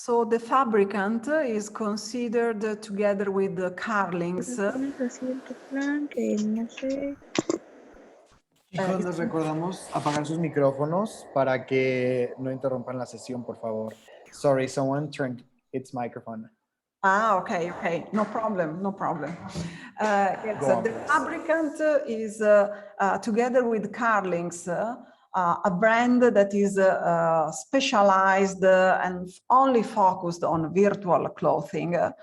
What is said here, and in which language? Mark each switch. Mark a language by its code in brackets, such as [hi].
[en] the fabricant is considered together with the carlings. [es] Chicos, les recordamos apagar sus micrófonos para que no interrumpan la sesión, por favor. [en] Sorry, someone turned its microphone. Okay, no problem. Yes, the fabricant is together with carlings, a brand that is specialized and only focused on virtual clothing.